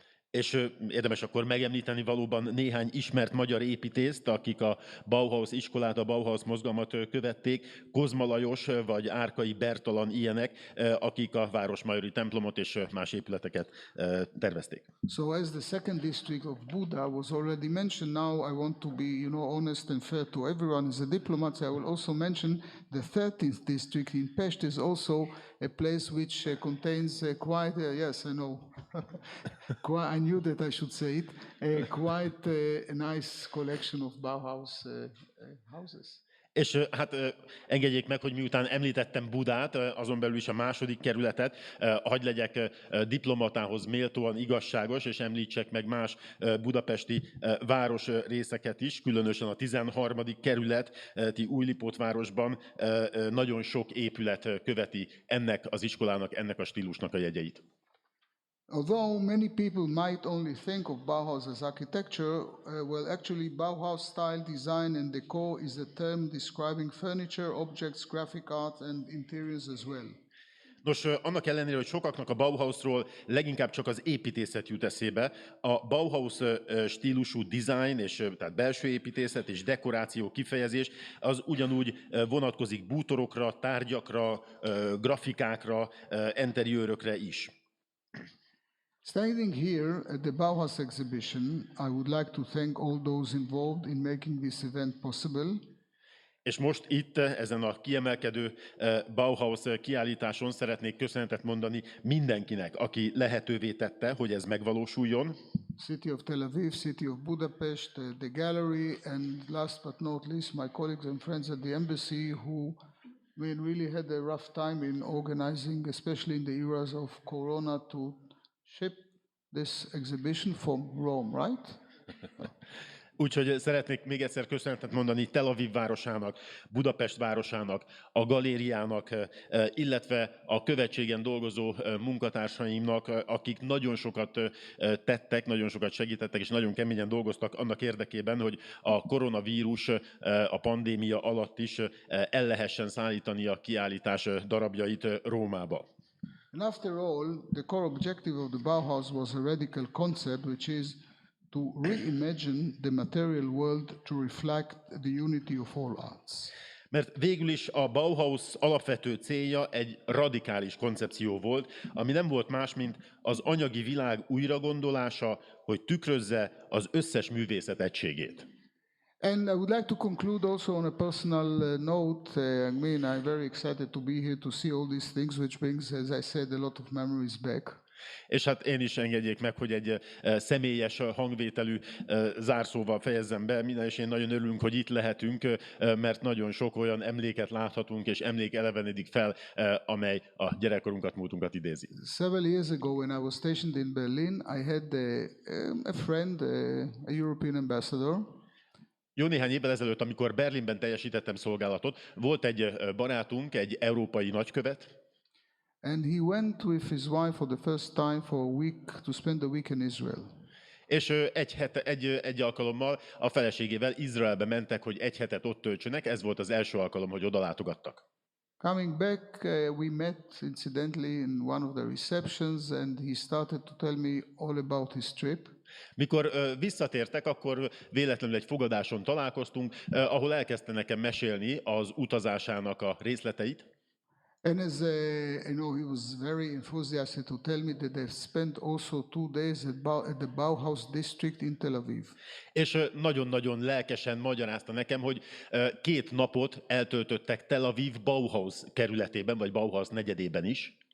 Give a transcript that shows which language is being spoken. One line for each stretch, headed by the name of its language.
Hungarian: És érdemes akkor megemlíteni valóban néhány ismert magyar építészt, akik a Bauhaus iskolát, a Bauhaus mozgalmat követték, Kozma Lajos vagy Árkai Bertalan ilyenek, akik a Városmajori templomot és más épületeket tervezték.
English: So as the second district of Buda was already mentioned, now I want to be, honest and fair to everyone. As a diplomat, I will also mention the 13th district in Pest is also a place which contains quite, yes, I know, I knew that I should say it, quite a nice collection of Bauhaus houses.
Hungarian: És hát engedjék meg, hogy miután említettem Budát, azon belül is a második kerületet, hadd legyek diplomatához méltóan igazságos, és említsek meg más budapesti városrészeket is, különösen a 13. kerületi Újlipótvárosban nagyon sok épület követi ennek az iskolának, ennek a stílusnak a jegyeit.
English: Although many people might only think of Bauhaus as architecture, well, actually Bauhaus style design and decor is a term describing furniture, objects, graphic art and interiors as well.
Hungarian: Nos, annak ellenére, hogy sokaknak a Bauhausról leginkább csak az építészet jut eszébe, a Bauhaus stílusú design, és tehát belső építészet és dekoráció kifejezés, az ugyanúgy vonatkozik bútorokra, tárgyakra, grafikákra, interiőrökre is.
English: Standing here at the Bauhaus exhibition, I would like to thank all those involved in making this event possible.
Hungarian: És most itt, ezen a kiemelkedő Bauhaus kiállításon szeretnék köszönetet mondani mindenkinek, aki lehetővé tette, hogy ez megvalósuljon.
English: City of Tel Aviv, City of Budapest, the gallery, and last but not least, my colleagues and friends at the embassy who really had a rough time in organizing, especially in the eras of Corona, to ship this exhibition from Rome, right?
Hungarian: Úgyhogy szeretnék még egyszer köszönetet mondani Tel-Aviv városának, Budapest városának, a galériának, illetve a követségen dolgozó munkatársaimnak, akik nagyon sokat tettek, nagyon sokat segítettek, és nagyon keményen dolgoztak annak érdekében, hogy a koronavírus, a pandémia alatt is el lehessen szállítani a kiállítás darabjait Rómába.
English: And after all, the core objective of the Bauhaus was a radical concept, which is to reimagine the material world to reflect the unity of all arts.
Hungarian: Mert végül is a Bauhaus alapvető célja egy radikális koncepció volt, ami nem volt más, mint az anyagi világ újragondolása, hogy tükrözze az összes művészet egységét.
English: And I would like to conclude also on a personal note. I'm very excited to be here to see all these things, which brings, as I said, a lot of memories back.
Hungarian: És hát én is engedjék meg, hogy egy személyes hangvételű zárszóval fejezzem be. Minden és én nagyon örülünk, hogy itt lehetünk, mert nagyon sok olyan emléket láthatunk, és emlék elevenedik fel, amely a gyerekkorunkat, múltunkat idézi.
English: Several years ago, when I was stationed in Berlin, I had a friend, a European ambassador.
Hungarian: Jó néhány évvel ezelőtt, amikor Berlinben teljesítettem szolgálatot, volt egy barátunk, egy európai nagykövet,
English: and he went with his wife for the first time for a week to spend a week in Israel.
Hungarian: És egy alkalommal a feleségével Izraelbe mentek, hogy egy hetet ott töltsenek, ez volt az első alkalom, hogy oda látogattak.
English: Coming back, we met incidentally in one of the receptions, and he started to tell me all about his trip.
Hungarian: Mikor visszatértek, akkor véletlenül egy fogadáson találkoztunk, ahol elkezdte nekem mesélni az utazásának a részleteit.
English: And as you know, he was very enthusiastic to tell me that they've spent also 2 days at the Bauhaus district in Tel Aviv.
Hungarian: És nagyon-nagyon lelkesen magyarázta nekem, hogy 2 napot eltöltöttek Tel Aviv Bauhaus kerületében, vagy Bauhaus negyedében is.